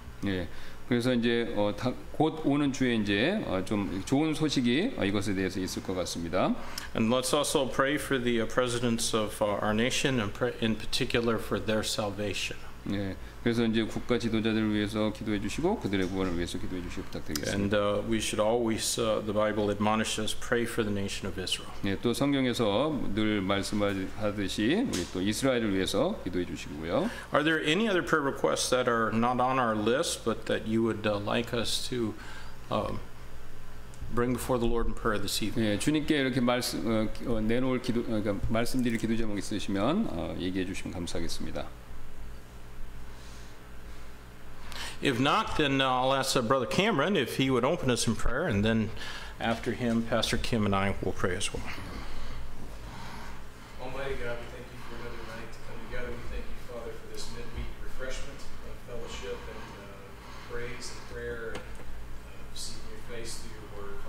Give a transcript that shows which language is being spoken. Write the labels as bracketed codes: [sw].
[ko] 예, 그래서 이제 곧 오는 주에 이제 좀 좋은 소식이 이것에 대해서 있을 것 같습니다. [en] And let's also pray for the presidents of our nation, and in particular for their salvation. [ko] 예, 그래서 이제 국가 지도자들을 위해서 기도해 주시고 그들의 구원을 위해서 기도해 주시기 부탁드리겠습니다. [en] And we should always, the Bible admonishes, pray for the nation of Israel. [ko] 예, 또 성경에서 늘 말씀하듯이 우리 또 이스라엘을 위해서 기도해 주시고요. [en] Are there any other prayer requests that are not on our list, but that you would like us to bring before the Lord in prayer this evening? [ko] 예, 주님께 이렇게 내놓을 기도, 그러니까 말씀드릴 기도 제목 있으시면 얘기해 주시면 감사하겠습니다. [en] If not, then I'll ask Brother Cameron if he would open us in prayer, and then after him, Pastor Kim and I will pray as well. Almighty God, we thank you for another night to come together. We thank you, Father, for this midweek refreshment of fellowship and praise and prayer and seeking your face through your word.